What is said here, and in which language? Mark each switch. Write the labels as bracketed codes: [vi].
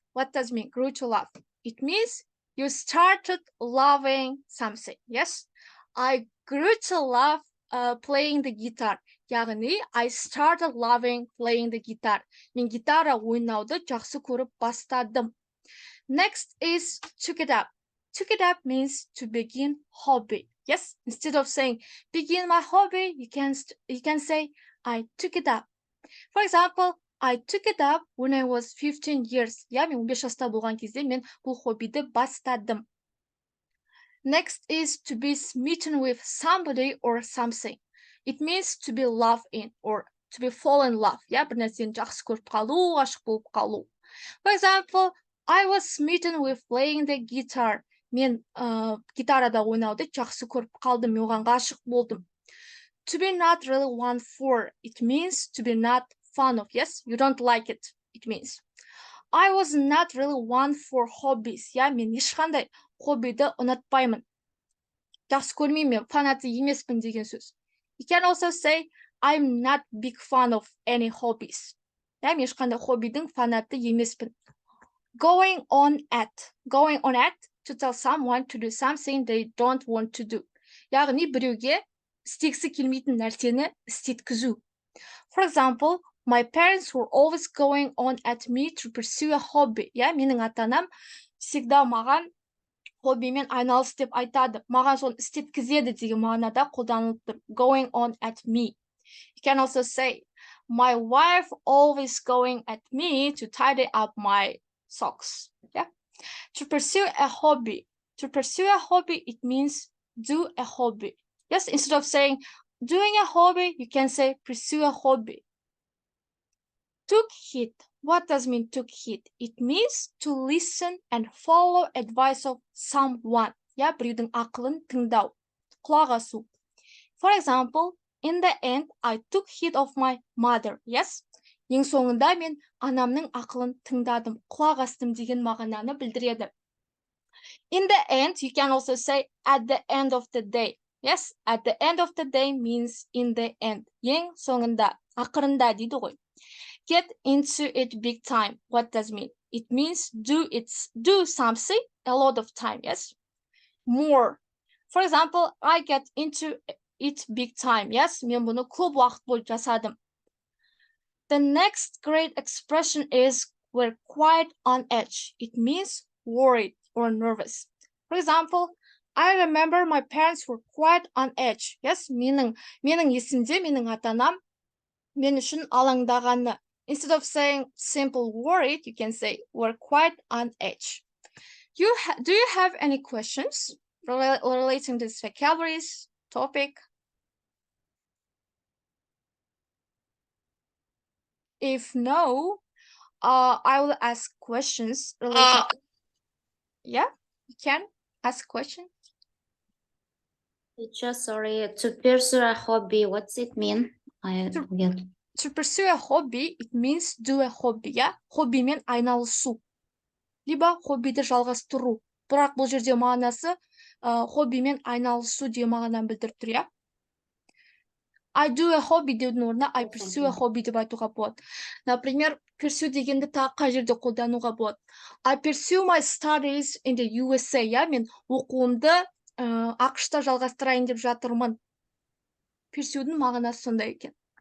[en] What does it mean, grew to love? It means you started loving something, yes? I grew to love playing the guitar. [kk] Яғни, [en] I started loving playing the guitar. [kk] Мен гитара ойнауды жақсы көріп бастадым. [en] Next is took it up. Took it up means to begin hobby. Yes, instead of saying begin my hobby, you can say I took it up. For example, I took it up when I was 15 years. [kk] Я мен 15 жаста болған кезде мен бұл хоббиді бастадым. [en] Next is to be smitten with somebody or something. It means to be loved in or to be fall in love. [kk] Я бір нәрсені жақсы көріп қалу, ғашық болып қалу. [en] For example, I was smitten with playing the guitar. [kk] Мен гитарада ойнауды жақсы көріп қалдым, мен оған ғашық болдым. [en] To be not really one for. It means to be not fun of. Yes, you don't like it. It means. I was not really one for hobbies. [kk] Я мен ешқандай хоббиді ұнатпаймын. Жақсы көрмеймін, фанаты емеспін деген сөз. [en] You can also say I'm not big fan of any hobbies. [kk] Я мен ешқандай хоббидің фанаты емеспін. [en] Going on at to tell someone to do something they don't want to do. [kk] Яғни біреуге істегісі келмейтін нәрсені істеткізу. [en] For example, my parents were always going on at me to pursue a hobby. [kk] Я менің ата-анам [ru] всегда [kk] маған хоббимен айналыс деп айтады. Маған соны істеткізеді деген мағынада қолданылып тұр. [en] Going on at me. You can also say, my wife always going at me to tidy up my socks. Yeah. To pursue a hobby. To pursue a hobby, it means do a hobby. Yes, instead of saying doing a hobby, you can say pursue a hobby. Took heed. What does mean took heed? It means to listen and follow advice of someone. [kk] Я біреудің ақылын тыңдау, құлақ асу. [en] For example, in the end, I took heed of my mother. [kk] Yes, ең соңында мен анамның ақылын тыңдадым, құлақ астым деген мағынаны білдіреді. [en] In the end, you can also say at the end of the day. Yes, at the end of the day means in the end. [kk] Ең соңында, ақырында дейді ғой. [en] Get into it big time. What does it mean? It means do something a lot of time. Yes, more. For example, I get into it big time. [kk] Yes, мен бұны көп уақыт бойы жасадым. [en] The next great expression is we're quite on edge. It means worried or nervous. For example, I remember my parents were quite on edge. [kk] Yes, менің есімде менің ата-анам мен үшін алаңдағаны. [en] Instead of saying simple worried, you can say we're quite on edge. Do you have any questions relating to this vocabularies topic? If no, I will ask questions related. Yeah, you can ask questions. Teacher, sorry, to pursue a hobby, what's it mean? I forget. To pursue a hobby, it means do a hobby. [kk] Yeah, хоббимен айналысу. [ru] Либо [kk] хоббиді жалғастыру. Бірақ бұл жерде мағынасы хоббимен айналысу деген мағынаны білдіріп тұр, иә? [en] I do a hobby [kk] деудің орнына [en] I pursue a hobby [kk] деп айтуға болады. [ru] Например, [kk] pursue дегенді тағы қай жерде қолдануға болады. [en] I pursue my studies in the USA. [kk] Я мен оқуымды ақш-та жалғастырайын деп жатырмын. Pursue'дің мағынасы сондай екен.